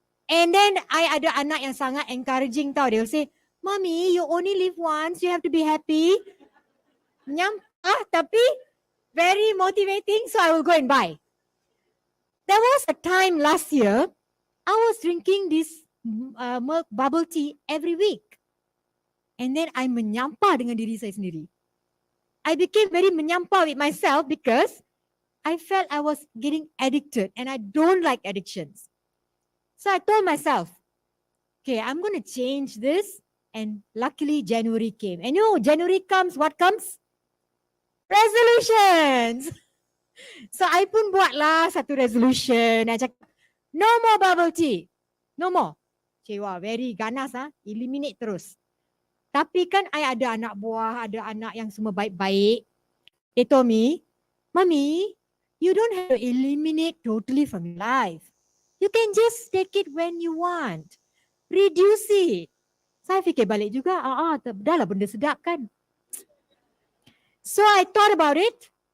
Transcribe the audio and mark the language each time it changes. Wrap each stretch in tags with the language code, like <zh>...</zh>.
<en>And then I</en> <ms>ada anak yang sangat</ms> <en>encouraging tau. They'll say, Mommy, you only live once. You have to be happy. Tapi very motivating. So I will go and buy. There was a time last year, I was drinking this milk bubble tea every week. And then</en> <ms>I menyampah dengan diri saya sendiri.</ms> <en>I became very menyampah with myself because I felt I was getting addicted and I don't like addictions. So I told myself, okay, I'm going to change this. And luckily January came. And January comes, what comes? Resolutions. So I</en> <ms>pun buatlah satu</ms> <en>resolution. I</en> <ms>cakap,</ms> <en>no more bubble tea. No more. Cewa, very</en> <ms>ganas</ms> <en>eliminate terus.</en> <ms>Tapi kan I ada anak buah, ada anak yang semua baik-baik.</ms> <en>They told me, Mommy, you don't have to eliminate totally from your life. You can just take it when you want. Reduce it.</en> <ms>Saya fikir balik juga, dah lah benda sedap kan.</ms> <en>So I thought about it.</en>